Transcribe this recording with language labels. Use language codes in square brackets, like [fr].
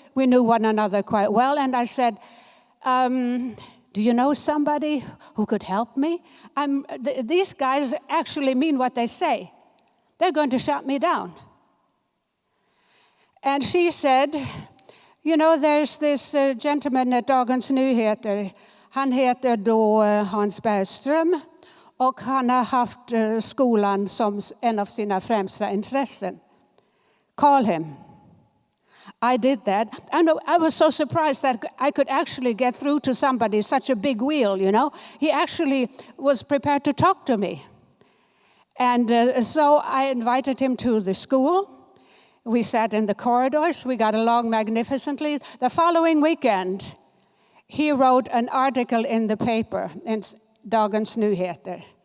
[en] We knew one another quite well, and I said, "Do you know somebody who could help me? These guys actually mean what they say. They're going to shut me down." And she said, "You know, there's this gentleman at Dagens Nyheter. [sv] Han heter då Hans Bergström, och han har haft skolan som en av sina främsta intressen. [en] Call him." I did that. And I was so surprised that I could actually get through to somebody, such a big wheel, you know. He actually was prepared to talk to me. And so I invited him to the school. We sat in the corridors. We got along magnificently. The following weekend, he wrote an article in the paper, in Dagens Nyheter.